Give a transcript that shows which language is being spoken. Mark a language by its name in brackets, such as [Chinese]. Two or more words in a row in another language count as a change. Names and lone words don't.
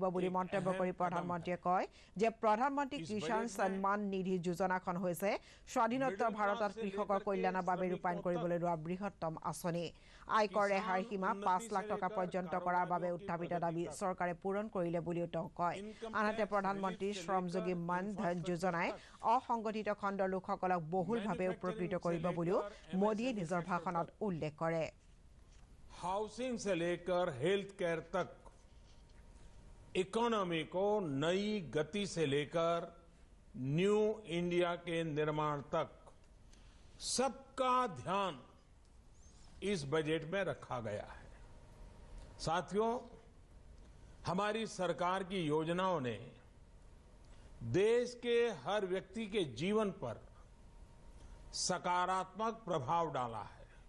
[Assamese] বুলি মন্তব্য কৰি প্ৰধানমন্ত্ৰীয়ে কয় যে প্ৰধানমন্ত্ৰী কিষাণ সন্মান নিধি যোজনাখন হৈছে স্বাধীনোত্তৰ ভাৰতত কৃষকৰ কল্যাণৰ বাবে ৰূপায়ণ কৰিবলৈ লোৱা বৃহত্তম আঁচনি আয়কৰ ৰেহাইৰ সীমা 5 লাখ টকা পৰ্যন্ত কৰাৰ বাবে উত্থাপিত দাবী চৰকাৰে পূৰণ কৰিলে বুলিও তেওঁ কয় আনহাতে প্ৰধানমন্ত্ৰী শ্ৰমযোগী মান ধন যোজনাই অসংগঠিত খণ্ডৰ লোকসকলক বহুলভাৱে উপকৃত কৰিব বুলিও মোদীয়ে নিজৰ ভাষণত উল্লেখ কৰে [Hindi] हाउसिंग से लेकर [English] health care [Hindi] तक इकोनॉमी को नई गति से लेकर न्यू इंडिया के निर्माण तक सबका ध्यान इस बजट में रखा गया है साथियों हमारी सरकार की योजनाओं ने देश के हर व्यक्ति के जीवन पर सकारात्मक प्रभाव डाला है